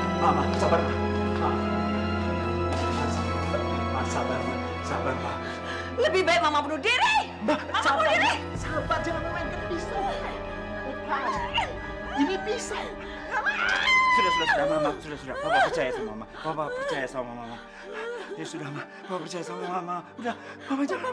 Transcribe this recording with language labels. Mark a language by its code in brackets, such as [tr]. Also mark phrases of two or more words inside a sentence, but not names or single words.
[id] Ma, sabar, Ma. Ma, sabar, Ma. Sabar, Ma. Lebih baik Mama bunuh diri. Mama bunuh diri. Sabar, jangan memainkan pisau. Ini pisau. Sudah, Mama. Sudah. Papa percaya sama Mama. Papa percaya sama Mama. Ya sudah, Ma. Papa percaya sama Mama. Udah, Mama jangan.